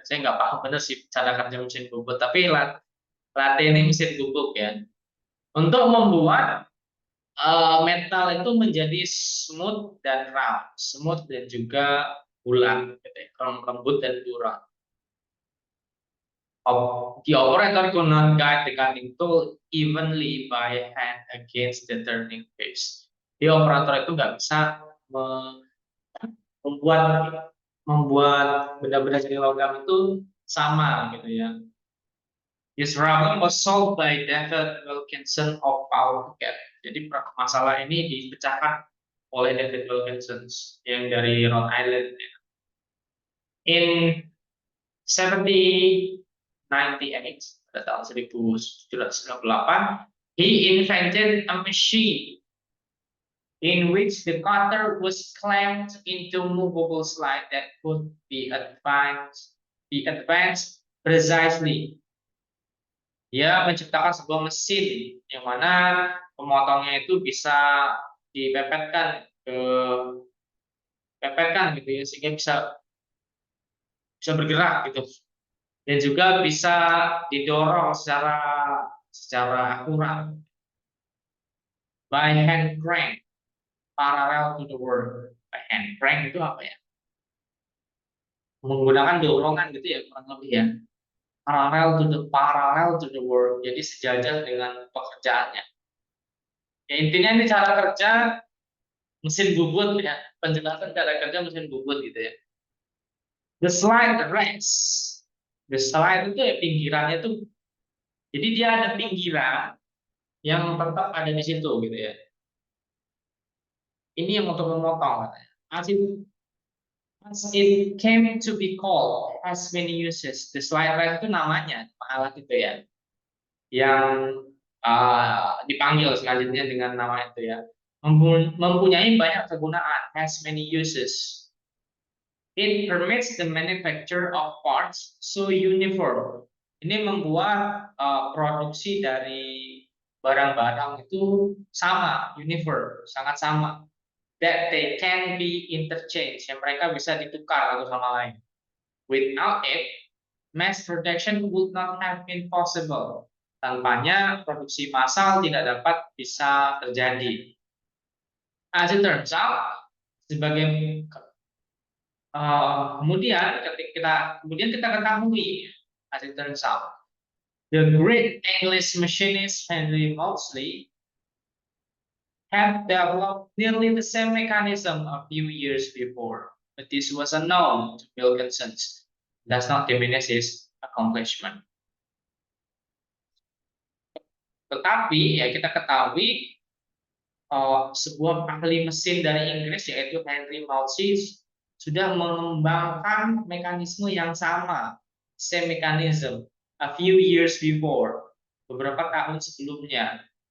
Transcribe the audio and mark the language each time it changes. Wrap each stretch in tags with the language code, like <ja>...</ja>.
<id>Saya nggak paham bener sih cara kerja mesin bubut, tapi latte ini mesin bubuk ya. Untuk membuat metal itu menjadi smooth dan round, smooth dan juga bulat, gitu ya, lembut dan bulat.</id> <en>The operator could not guide the cutting tool evenly by hand against the turning pace.</en> <id>Di operator itu nggak bisa membuat membuat benda-benda dari logam itu sama gitu ya.</id> <en>This problem was solved by David Wilkinson of Pawtucket.</en> <id>Jadi masalah ini dipecahkan oleh David Wilkinson yang dari Rhode Island.</id> <en>In 1798,</en> <id>pada tahun 1798,</id> <en>he invented a machine in which the cutter was clamped into movable slide that could be advanced precisely.</en> <id>Dia menciptakan sebuah mesin yang mana pemotongnya itu bisa dipepetkan gitu ya, sehingga bisa bergerak gitu, dan juga bisa didorong secara akurat</id> <en>by hand crank parallel to the work. By hand crank</en> <id>itu apa ya? Menggunakan dorongan gitu ya, kurang lebih ya.</id> <en>Parallel to the work,</en> <id>jadi sejajar dengan pekerjaannya. Ya, intinya ini cara kerja mesin bubut ya, penjelasan cara kerja mesin bubut gitu ya.</id> <en>The slide rest, the slide</en> <id>itu ya pinggirannya tuh, jadi dia ada pinggiran yang tetap ada di situ gitu ya. Ini yang untuk memotong katanya.</id> <en>As it came to be called, has many uses.</en> <id>The slide rest itu namanya alat itu ya, yang dipanggil selanjutnya dengan nama itu ya, mempunyai banyak kegunaan,</id> <en>has many uses. It permits the manufacture of parts so uniform.</en> <id>Ini membuat produksi dari barang-barang itu sama, uniform, sangat sama.</id> <en>That they can be interchanged,</en> <id>yang mereka bisa ditukar satu sama lain.</id> <en>Without it, mass production would not have been possible.</en> <id>Tanpanya produksi massal tidak dapat bisa terjadi.</id> <en>As it turns out,</en> <id>sebagai kemudian kita ketahui,</id> <en>as it turns out, the great English machinist Henry Maudslay had developed nearly the same mechanism a few years before, but this was unknown to Wilkinson. Does not diminish his accomplishment.</en> <id>Tetapi ya kita ketahui sebuah ahli mesin dari Inggris yaitu Henry Maudslay sudah mengembangkan mekanisme yang sama,</id> <en>same mechanism, a few years before,</en> <id>beberapa tahun sebelumnya.</id>